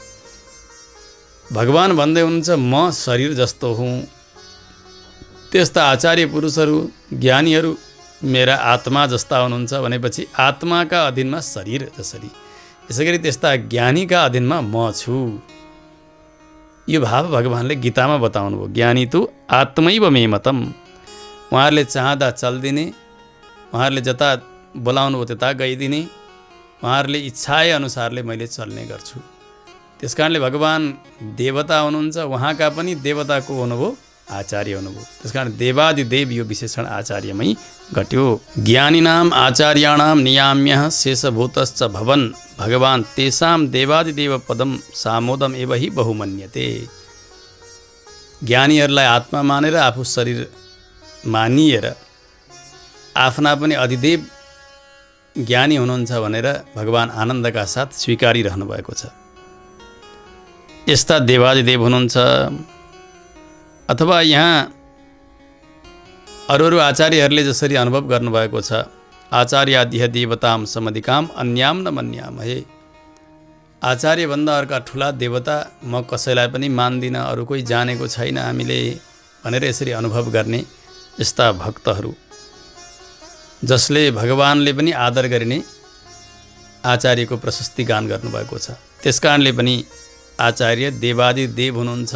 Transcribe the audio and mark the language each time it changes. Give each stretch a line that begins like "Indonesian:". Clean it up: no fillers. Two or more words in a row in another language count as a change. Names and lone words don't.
Nepali: भगवान् भन्दै हुनुहुन्छ म शरीर जस्तो हुँ। त्यस्ता आचार्य पुरुषहरू, ज्ञानीहरू मेरा आत्मा जस्ता हुनुहुन्छ भनेपछि आत्माका अधीनमा शरीर जसरी, यसैगरी त्यस्ता ज्ञानीका अधीनमा म छु। यो भाव भगवान्ले गीतामा बताउनु भयो।
Sanskrit: ज्ञानी तु आत्मैव मे मतम्।
Nepali: उहाँहरूले चाहँदा चल्दिने, उहाँहरूले जता बोलाउनु हो त्यता गइदिने, उहाँहरूले इच्छाए अनुसारले मैले चल्ने गर्छु। त्यसकारणले भगवान् देवता हुनुहुन्छ, उहाँका पनि देवताको हुनुभयो, आचार्य हुनुभयो। त्यसकारण देवादिदेव यो विशेषण आचार्यमै घट्यो।
Sanskrit: ज्ञानिनाम आचार्याणाम नियाम्यः शेषभूतश्च भवन् भगवान् तेषां देवादिदेव पदम सामोदम एव हि बहुमन्यते।
Nepali: ज्ञानीहरूलाई आत्मा मानेर आफू शरीर मानिएर आफ्ना पनि अधिदेव ज्ञानी हुनुहुन्छ भनेर भगवान् आनन्दका साथ स्वीकारिरहनु भएको छ। यस्ता देवादिदेव हुनुहुन्छ। अथवा यहाँ अरू आचार्यहरूले जसरी अनुभव गर्नुभएको छ,
Sanskrit: आचार्याद्य देवताम समधिकाम अन्याम न मन्यामहे।
Nepali: आचार्यभन्दा अर्का ठुला देवता म कसैलाई पनि मान्दिनँ, अरू कोही जानेको छैन हामीले भनेर यसरी अनुभव गर्ने यस्ता भक्तहरू, जसले भगवान्ले पनि आदर गरिने आचार्यको प्रशस्ति गान गर्नुभएको छ। त्यसकारणले पनि आचार्य देवादिदेव हुनुहुन्छ।